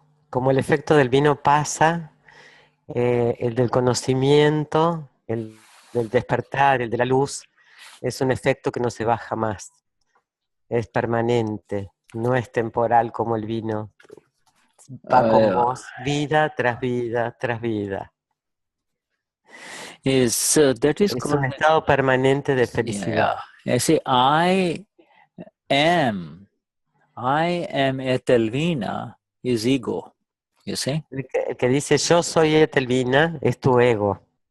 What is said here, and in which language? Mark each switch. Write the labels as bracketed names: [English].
[Spanish] Como el efecto del vino pasa, el del conocimiento, el del despertar, el de la luz, es un efecto que no se va jamás. Es permanente, no es temporal como el vino. Va con vos vida tras vida tras vida. [English] That is [Spanish] Es [English] called, [Spanish] un estado permanente de felicidad. [English] I say, I am Etelvina is ego, you see. [Spanish] El que dice yo soy Etelvina es tu ego.